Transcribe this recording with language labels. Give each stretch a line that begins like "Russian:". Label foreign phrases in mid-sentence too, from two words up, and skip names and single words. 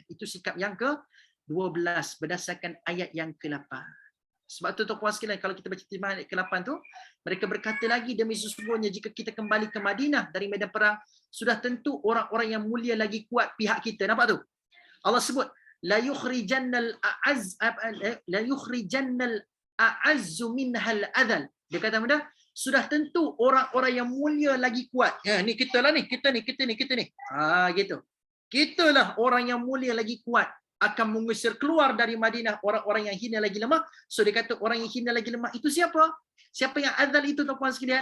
Malay: Itu sikap yang ke-12 berdasarkan ayat yang ke-8. Sebab tu puan sekalian, kalau kita baca ayat ke-8 tu, mereka berkata lagi, demi sesungguhnya jika kita kembali ke Madinah dari medan perang, sudah tentu orang-orang yang mulia lagi kuat pihak kita. Nampak tu? Allah sebut,
Arabic: لا يخرجن الأعز منها الأذل.
Malay: Dia kata benda, sudah tentu orang-orang yang mulia lagi kuat. Ya, ni kita lah ni, kita ni. Gitu. Kitalah orang yang mulia lagi kuat akan mengusir keluar dari Madinah orang-orang yang hina lagi lemah. So dia kata orang yang hina lagi lemah itu siapa? Siapa yang adal itu tuan-tuan sekalian?